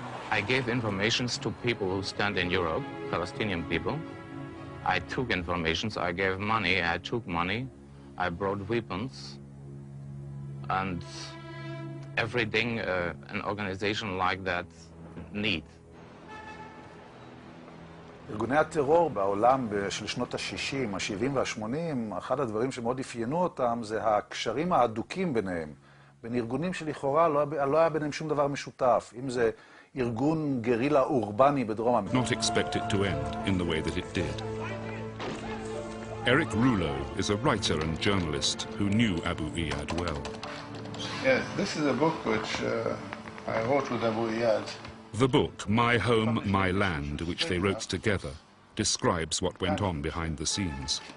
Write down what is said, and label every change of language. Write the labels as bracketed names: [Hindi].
[English] I gave informations to people who stand in Europe, Palestinian people. I took informations, I gave money, I took money, I brought weapons, and everything an organization like that needs. [Hebrew] ארגוני הטרור בעולם של שנות ה-60, ה-70 וה-80, אחד הדברים שמאוד אפיינו אותם זה הקשרים ההדוקים ביניהם. בין ארגונים שלכאורה לא היה ביניהם שום דבר משותף. אם זה ארגון גרילה אורבני בדרום אמריקה. [English] Not expect it to end in the way that it did. Eric Rouleau is a writer and journalist who knew Abu Iyad well. Yes, this is a book which I wrote with Abu Iyad. The book, My Home, My Land, which they wrote together, describes what went on behind the scenes.